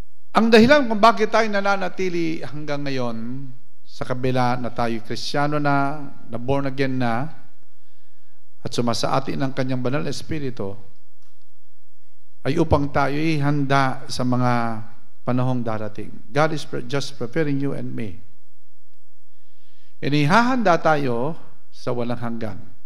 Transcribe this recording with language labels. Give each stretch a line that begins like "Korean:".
Filipino: Ang dahilan kung bakit tayo nananatili hanggang ngayon sa kabila na tayo Kristiyano na born again na, at sumasaati ng Kanyang banal na Espiritu, ay upang tayo handa sa mga panahong darating.
English: God is just preparing you and me.
Filipino: Inihahanda tayo sa walang hanggan.